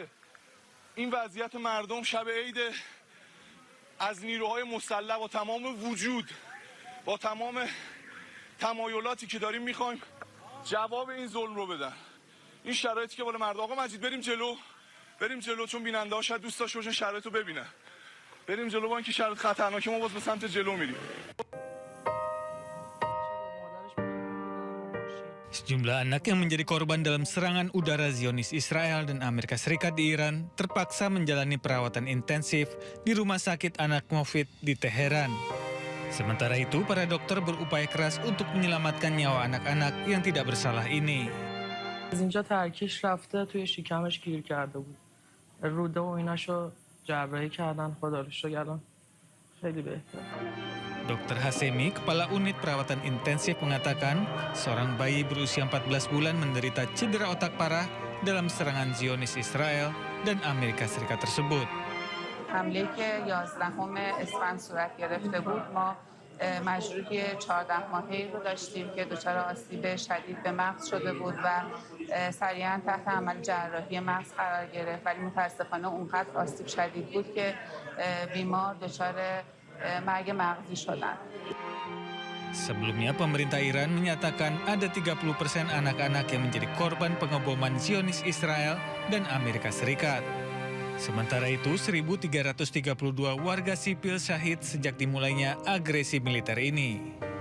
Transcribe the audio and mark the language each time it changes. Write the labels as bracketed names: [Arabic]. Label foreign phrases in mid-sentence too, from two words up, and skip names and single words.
[Persian] این وضعیت مردم شب عید از نیروهای مسلح با تمام وجود، با تمام تمایلاتی که داریم میخوایم جواب این ظلم رو بدن. این شرایطی که بالا مردم. آقا مجید بریم جلو چون بیننده ها شاید دوست داشته باشن شرایط رو ببینن. بریم جلو با اینکه شرایط خطرناکه ما باز به سمت جلو میریم. [Indonesian] Sejumlah anak yang menjadi korban dalam serangan udara Zionis Israel dan Amerika Serikat di Iran terpaksa menjalani perawatan intensif di Rumah Sakit Anak Mofit di Teheran. Sementara itu, para dokter berupaya keras untuk menyelamatkan nyawa anak-anak yang tidak bersalah ini. [Persian] از اینجا ترکیش رفته توی شکمش گیر کرده بود. روده و ایناشو جراحی کردن، خدا رو شکر الان خیلی بهتر. [Indonesian] Dr. Hasemi, Kepala Unit Perawatan Intensif mengatakan, seorang bayi berusia 14 bulan menderita cedera otak parah dalam serangan Zionis Israel dan Amerika Serikat tersebut. [Persian] حمله که 11 اسفند صورت گرفته بود ما مجروحی 14 ماهه‌ای رو داشتیم که دچار آسیب شدید به مغز شده بود و سریعا تحت عمل جراحی مغز قرار گرفت، ولی متاسفانه اونقدر آسیب شدید بود که بیمار دچار مرگ مغزی شدند. [Indonesian] Sebelumnya, pemerintah Iran menyatakan ada 30% anak-anak yang menjadi korban pengeboman Zionis Israel dan Amerika Serikat. Sementara itu, 1.332 warga sipil syahid sejak dimulainya agresi militer ini.